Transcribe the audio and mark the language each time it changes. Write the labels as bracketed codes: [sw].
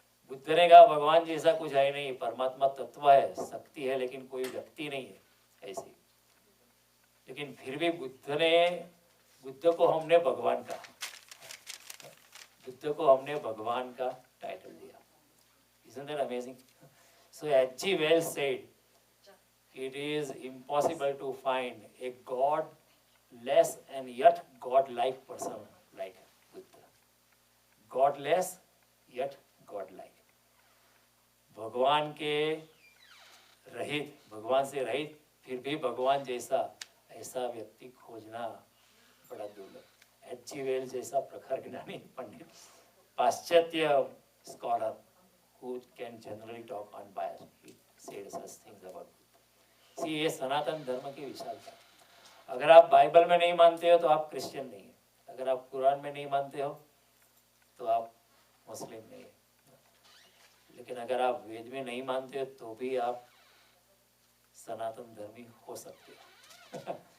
[hi] बुद्ध ने कहा भगवान जैसा कुछ है नहीं, परमात्मा तत्व है, शक्ति है, लेकिन कोई व्यक्ति नहीं है ऐसी। लेकिन फिर भी बुद्ध को हमने भगवान का, बुद्ध को हमने भगवान का टाइटल दिया। [en] Isn't that amazing? So H.G. Wells said, it is impossible to find a godless and yet godlike person like Buddha. Godless yet godlike. [hi] भगवान के रहित, भगवान से रहित, फिर भी भगवान जैसा ऐसा व्यक्ति खोजना बड़ा दुर्लभ। [en] H.G. Wells [hi] जैसा प्रखर ज्ञानी पंडित, पाश्चात्य scholar [en] who can generally talk unbiased, he said such things about Buddha. [hi] See, ये सनातन धर्म की विशालता। अगर आप बाइबल में नहीं मानते हो तो आप क्रिश्चियन नहीं है, अगर आप कुरान में नहीं मानते हो तो आप मुस्लिम नहीं है, लेकिन अगर आप वेद में नहीं मानते हो तो भी आप सनातन धर्मी हो सकते हो।